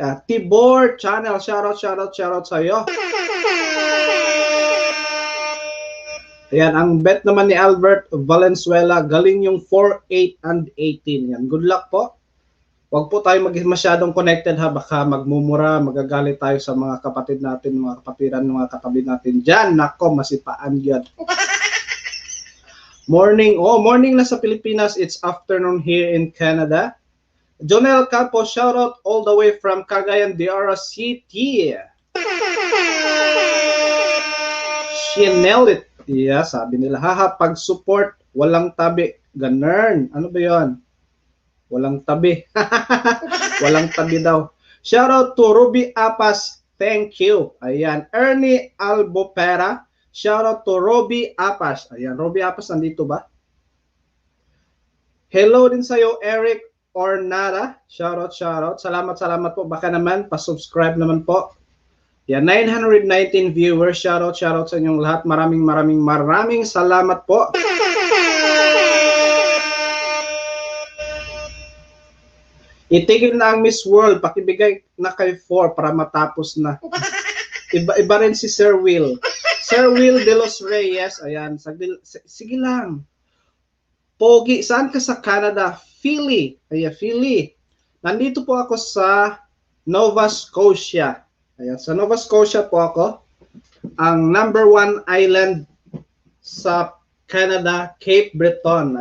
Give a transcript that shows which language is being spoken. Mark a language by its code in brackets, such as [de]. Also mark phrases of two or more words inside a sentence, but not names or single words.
[tl] Tibor channel, shoutout sa iyo. Ayan, ang bet naman ni Albert Valenzuela, galing yung 4, 8, and 18. Yan, [en] good luck [tl] po. Huwag po tayo masyadong connected ha, baka magmumura, magagalit tayo sa mga kapatid natin, mga kapatiran, mga katabi natin dyan. Nako, masipaan yun. Morning na sa Pilipinas, [en] it's afternoon here in Canada. Jonel Capo, shoutout all the way from Cagayan de Oro City. She nailed it. Yeah, [tl] sabi nila, pag-support, walang tabi. Ganern. Ano ba yon? Walang tabi. Walang tabi daw. [en] Shout out to Ruby Apas. Thank you. [tl] Ayan. [en] Ernie Albopera. Shout out to Ruby Apas. Ayan. [tl] Ruby Apas, nandito ba? Hello din sa'yo, Eric Ornada. [en] Shout out, shout out. [tl] Salamat, salamat po. Baka naman, pa-subscribe naman po. Yan, 919 viewers. [en] Shout out [tl] sa inyong lahat. Maraming salamat po. Itigil na ang Miss World. Pakibigay na kay 4 para matapos na. Iba rin si Sir Will. Sir Will de los Reyes. Ayan, sige lang. Pogi, saan ka sa Canada? Philly. Ayan, Philly. Nandito po ako sa Nova Scotia. Ayan, sa Nova Scotia po ako. Ang #1 island sa Canada, Cape Breton.